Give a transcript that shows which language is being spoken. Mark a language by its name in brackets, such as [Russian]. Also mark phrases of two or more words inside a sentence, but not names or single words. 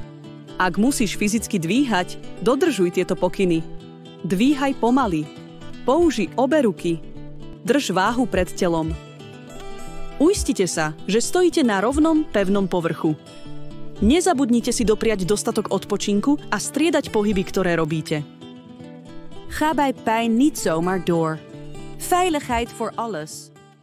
[Slovak] Ak musíš fyzicky dvíhať, dodržuj tieto pokyny. Dvíhaj pomaly. Použij obe ruky. Drž váhu pred telom. Uistite sa, že stojíte na rovnom, pevnom povrchu. Nezabudnite si dopriať dostatok odpočinku a striedať pohyby, ktoré robíte. [Dutch] Ga bij pijn niet zomaar door. Veiligheid voor alles.